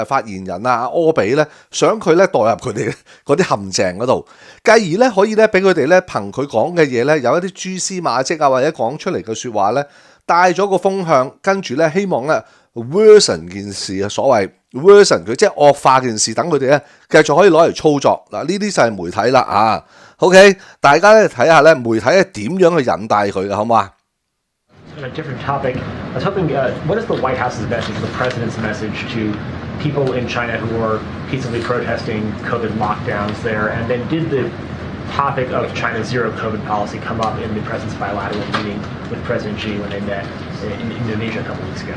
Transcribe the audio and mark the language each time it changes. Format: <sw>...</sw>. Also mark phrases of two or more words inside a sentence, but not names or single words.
<yue>發言人啊柯比咧，想佢咧代入佢哋嗰啲陷阱嗰度，繼而咧可以咧俾佢哋咧憑佢講嘅嘢咧有一啲蛛絲馬跡啊，或者講出嚟嘅説話咧帶咗個風向，跟住咧希望咧 worsen 件事啊，所謂 worsen 佢即係惡化件事，等佢哋咧繼續可以攞嚟操作嗱，呢啲就係媒體啦啊。OK， 大家咧睇下咧媒體係點樣去引帶佢嘅，好唔好啊</yue> <en>On a different topic, I was hoping, what is the White House's message, the president's message to people in China who are peacefully protesting COVID lockdowns there? And then did the topic of China's zero COVID policy come up in the president's bilateral meeting with President Xi when they met in Indonesia a couple weeks ago?</en>